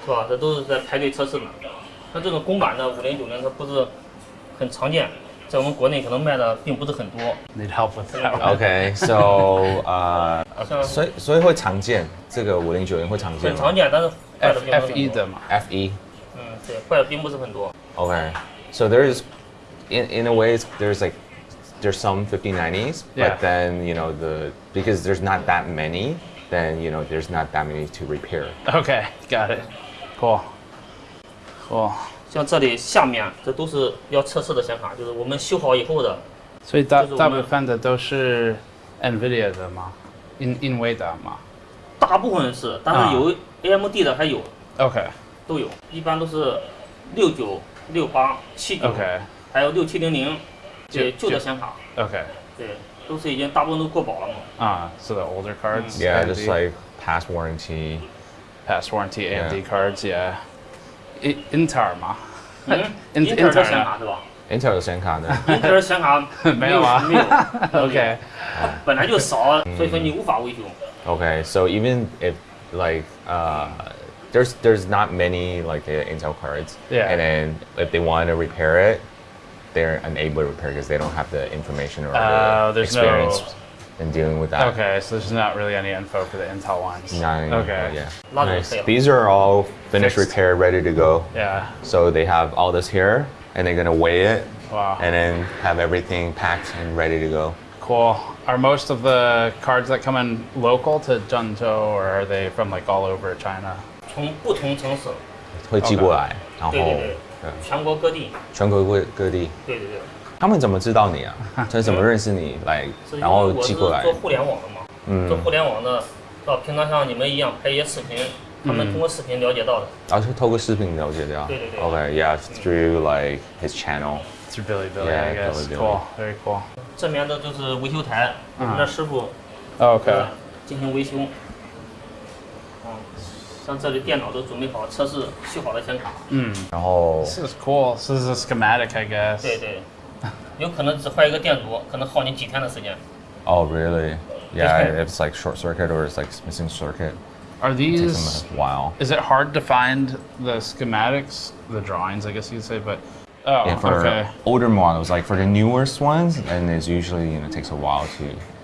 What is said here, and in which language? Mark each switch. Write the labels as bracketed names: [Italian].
[Chinese] 是吧？这都是在排队测试的。像这种公版的5090，它不是很常见，在我们国内可能卖的并不是很多。 [English] Need help with that? Okay, so [Chinese] 所以会常见，这个5090会常见吗？很常见，但是坏的并不是很多。 FE 的嘛。 FE。嗯，对，坏的并不是很多。 [English] Okay, so there's in a way there's some 5090s, Yeah. but then because there's not that many, then there's not that many to repair. Okay, got it. Cool. Cool. [Chinese] 像这里下面这都是要测试的显卡，就是我们修好以后的。所以大部分的都是 NVIDIA 的吗？NVIDIA 吗？大部分是，但是有 AMD 的还有。 [English] OK。 [Chinese] 都有，一般都是69、68、79， [English] OK， [Chinese] 还有6700，对，旧的显卡。 [English] OK。 [Chinese] 对，都是已经大部分都过保了嘛。 [English] 啊，so the older cards. Yeah, just like past warranty AMD cards. Yeah. Intel 吗 [Chinese] ？Intel 的显卡是吧？Intel 的显卡呢？Intel 的显卡没有啊？没有。 [English] OK。 [Chinese] 本来就少，所以说你无法维修。 [English] Okay, so even if there's not many like Intel cards, yeah, and then if they want to repair it, they're unable to repair because they don't have the information or the experience in dealing with that. Okay, so there's not really any info for the Intel ones. Not any okay. info, yeah. Nice. These are all finished, repaired, ready to go. Yeah. So they have all this here, and they're gonna weigh it, wow, and then have everything packed and ready to go. Cool. Are most of the cards that come in local to Zhengzhou, or are they from like all over China? [Chinese] 从不同城市会寄过来，然后对，全国各地。全国各地。对对对。他们怎么知道你啊？他怎么认识你来，然后寄过来？我是做互联网的嘛，做互联网的，平常像你们一样拍一些视频，他们通过视频了解到的。然后是透过视频了解到。对对对。 [English] Okay, yeah, through like his channel. Through Bilibili, yeah, I guess. Bilibili. Cool, very cool. [Chinese] 这边的就是维修台，我们的师傅。 [English] OK。 [Chinese] 进行维修。像这里电脑都准备好，测试修好的显卡。然后。 [English] This is cool. This is a schematic, I guess. [Chinese] 对对。有可能只坏一个电阻，可能耗你几天的时间。 [English] Oh, really? Yeah, if it's like short circuit or it's like missing circuit. Are these? It takes them a while. Is it hard to find the schematics, the drawings, I guess you'd say, but. Oh, yeah, for okay. older models, like for the newest ones, and it's usually takes a while to.